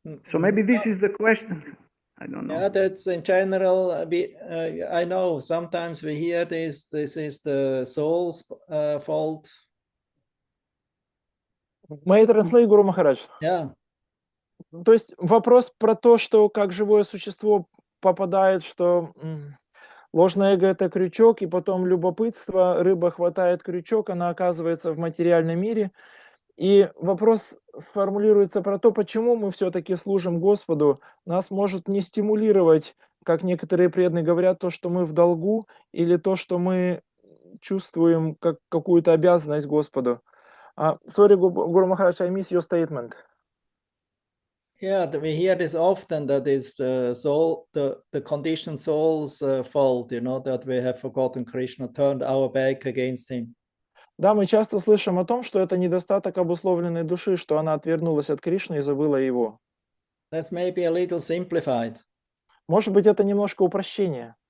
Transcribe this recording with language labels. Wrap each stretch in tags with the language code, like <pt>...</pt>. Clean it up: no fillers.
<en>So maybe this is the question. I don't know. Yeah, that's in general. I know sometimes we hear this is the soul's fault. May I translate, Guru Maharaj? Yeah.</en> <ru>То есть вопрос про то, что как живое существо попадает, что ложное эго — это крючок, и потом любопытство, рыба хватает крючок, она оказывается в материальном мире. И вопрос сформулируется про то, почему мы все-таки служим Господу. Нас может не стимулировать, как некоторые преданные говорят, то, что мы в долгу, или то, что мы чувствуем как какую-то обязанность Господу.</ru> <en>Sorry, Guru Maharaj, I miss your statement. Yeah, we hear this often, that it's the soul, the conditioned soul's fault, that we have forgotten Krishna, turned our back against him.</en> <ru>Да, мы часто слышим о том, что это недостаток обусловленной души, что она отвернулась от Кришны и забыла его.</ru> <en>That's maybe a little simplified.</en> <ru>Может быть, это немножко упрощение.</ru>